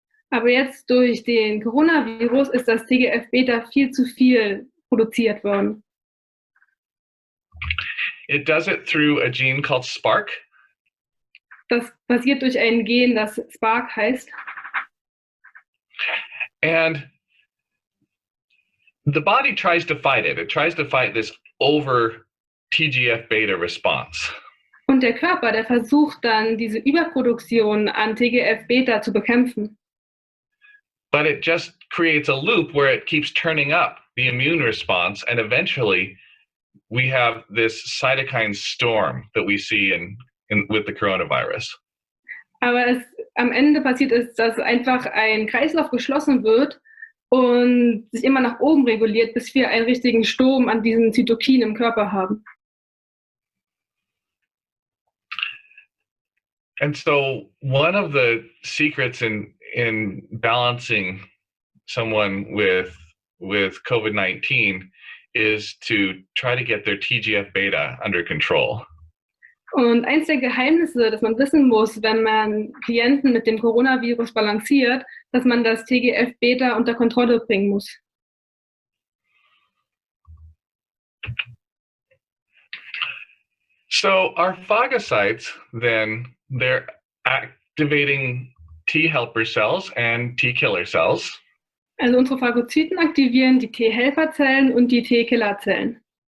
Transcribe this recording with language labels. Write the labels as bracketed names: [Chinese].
[German] Aber jetzt durch den Coronavirus ist das TGF-beta viel zu viel produziert worden. [English] It does it through a gene called Spark. [German] Das passiert durch ein Gen, das Spark heißt. [English] And the body tries to fight it. It tries to fight this over TGF-beta response. [German] Und der Körper, der versucht dann, diese Überproduktion an TGF-beta zu bekämpfen. [English] But it just creates a loop where it keeps turning up the immune response, and eventually we have this cytokine storm that we see with the coronavirus. [German] Aber am Ende passiert es, dass einfach ein Kreislauf geschlossen wird und sich immer nach oben reguliert, bis wir einen richtigen Sturm an diesen Cytokinen im Körper haben. [English] And so one of the secrets in balancing someone with COVID-19 is to try to get their TGF-beta under control. [German] Und eins der Geheimnisse, das man wissen muss, wenn man Klienten mit dem Coronavirus balanciert, dass man das TGF-beta unter Kontrolle bringen muss. [English] So our phagocytes, then, they're activating T helper cells and T killer cells. [German] Also unsere Phagozyten aktivieren die T-Helferzellen und die T-Killerzellen.